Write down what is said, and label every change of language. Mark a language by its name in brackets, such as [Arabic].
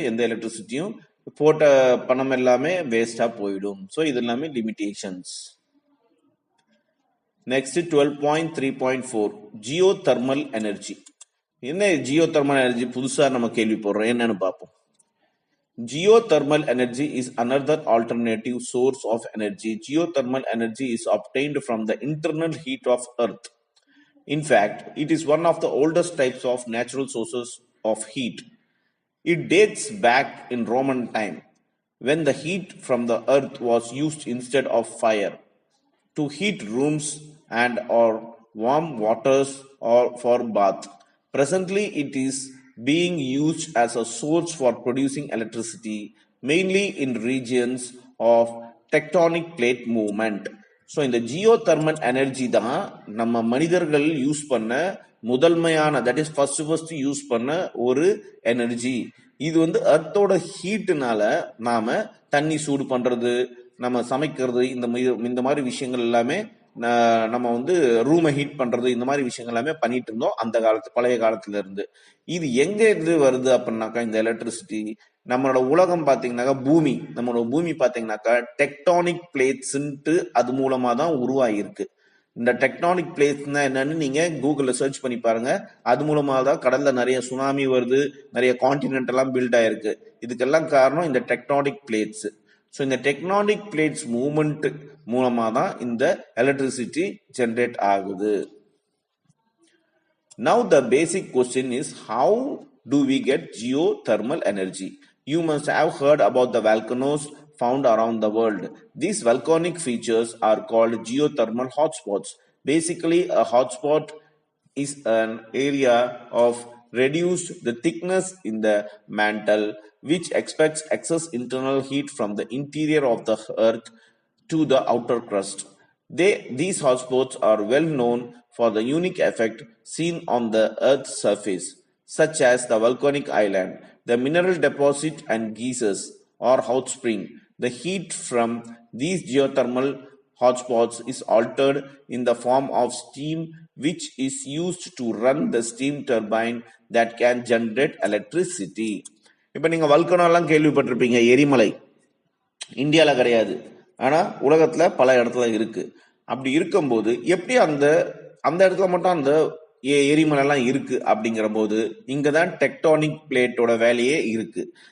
[Tamil] எந்த எலக்ட்ரிசிட்டியும் போட்ட பணம் எல்லாமே வேஸ்டா போயிடும். ஸோ இது எல்லாமே limitations. [English] Next 12.3.4 geothermal energy. [Tamil] என்ன ஜியோ தெர்மல் எனர்ஜி புதுசா நம்ம கேள்விப்படுறோம், என்னன்னு பார்ப்போம். [English] Geothermal energy is another alternative source of energy. Geothermal energy is obtained from the internal heat of Earth. In fact, it is one of the oldest types of natural sources of heat. It dates back in Roman time, when the heat from the earth was used instead of fire to heat rooms and or warm waters or for bath. Presently, it is being used as a source for producing electricity, mainly in regions of tectonic plate movement. [Tamil] So இந்த geothermal energy தான் நம்ம மனிதர்கள் use பண்ண முதன்மையான, [English] that is first [Tamil] use பண்ண ஒரு energy. இது வந்து அர்த்தோட ஹீட்டுனால நாம தண்ணி சூடு பண்றது, நம்ம சமைக்கிறது, இந்த மாதிரி விஷயங்கள் எல்லாமே நம்ம வந்து ரூமை ஹீட் பண்றது இந்த மாதிரி விஷயங்கள் எல்லாமே பண்ணிட்டு இருந்தோம் அந்த பழைய காலத்துல இருந்து. இது எங்க இருந்து வருது அப்படின்னாக்கா இந்த எலக்ட்ரிசிட்டி நம்மளோட உலகம் பாத்தீங்கன்னாக்கா நம்மளோட பூமி பாத்தீங்கன்னாக்கா டெக்டானிக் பிளேட்ஸ்ன்ட்டு அது மூலமா தான் உருவாகிருக்கு. இந்த டெக்டானிக் பிளேட்ஸ்னா என்னன்னு நீங்க கூகுள்ல சர்ச் பண்ணி பாருங்க. அது மூலமா தான் கடல்ல நிறைய சுனாமி வருது, நிறைய கான்டினென்ட் எல்லாம் பில்ட் ஆயிருக்கு. இதுக்கெல்லாம் காரணம் இந்த டெக்டானிக் பிளேட்ஸ். ஸோ இந்த டெக்டானிக் பிளேட்ஸ் மூவ்மெண்ட் மூலமா தான் இந்த எலக்ட்ரிசிட்டி ஜென்ரேட் ஆகுது. [English] Now the basic question is, how do we get geothermal energy? You must have heard about the volcanoes found around the world. These volcanic features are called geothermal hotspots. Basically, a hotspot is an area of reduced the thickness in the mantle which expels excess internal heat from the interior of the earth to the outer crust. These hotspots are well known for the unique effect seen on the Earth's surface, such as the volcanic island, the mineral deposit and geysers or hot spring. The heat from these geothermal hotspots is altered in the form of steam, which is used to run the steam turbine that can generate electricity. [Tamil] இப்போ நீங்க volcano எல்லாம் கேள்விப்பட்டிருப்பீங்க, எரிமலை. இந்தியாவில் கிடையாது, ஆனா உலகத்துல பல இடத்துல இருக்கு. அப்படி இருக்கும்போது எப்படி அந்த அந்த இடத்துல மட்டும் அந்த எரிமலை எல்லாம் இருக்கு அப்படிங்கிற போது இங்கதான் டெக்டானிக் பிளேட்டோட வேலையே இருக்கு.